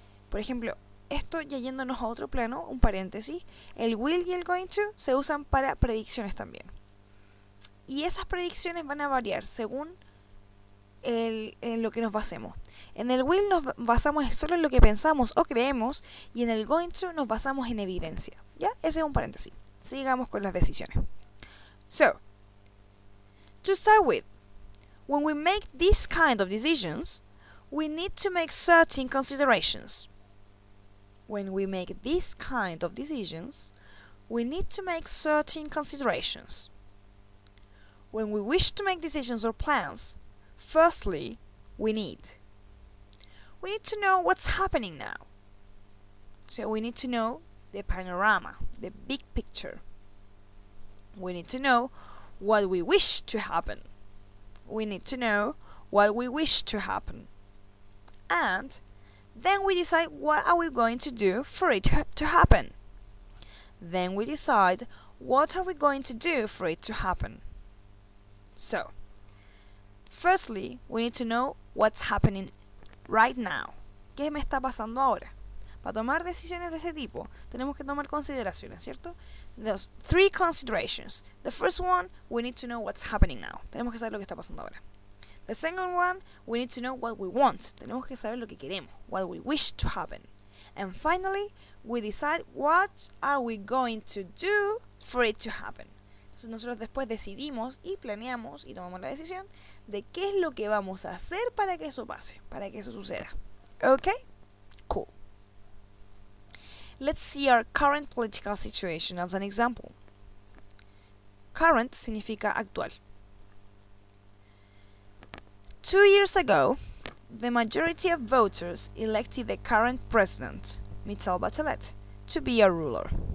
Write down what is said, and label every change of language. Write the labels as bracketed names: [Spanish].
[Spanish] Por ejemplo, esto ya yéndonos a otro plano, un paréntesis, el will y el going to se usan para predicciones también. Y esas predicciones van a variar según en lo que nos basemos. En el will nos basamos solo en lo que pensamos o creemos, y en el going to nos basamos en evidencia. ¿Ya? Ese es un paréntesis. Sigamos con las decisiones. [English] So, to start with, when we make this kind of decisions, we need to make certain considerations. When we make this kind of decisions, we need to make certain considerations. When we wish to make decisions or plans, firstly, we need to know what's happening now. So we need to know the panorama, the big picture. We need to know what we wish to happen. We need to know what we wish to happen. And then we decide what are we going to do for it to happen. Then we decide what are we going to do for it to happen. So, firstly, we need to know what's happening right now. [Spanish] ¿Qué me está pasando ahora? Para tomar decisiones de este tipo, tenemos que tomar consideraciones, ¿cierto? [English] There's 3 considerations. The first one, we need to know what's happening now. [Spanish] Tenemos que saber lo que está pasando ahora. [English] The second one, we need to know what we want. [Spanish] Tenemos que saber lo que queremos, [English] what we wish to happen. And finally, we decide what are we going to do for it to happen. [Spanish] Entonces nosotros después decidimos y planeamos y tomamos la decisión de qué es lo que vamos a hacer para que eso pase, para que eso suceda. [English] ¿Ok? Cool. Let's see our current political situation as an example. Current [Spanish] significa actual. [English] 2 years ago, the majority of voters elected the current president, Michelle Bachelet, to be our ruler.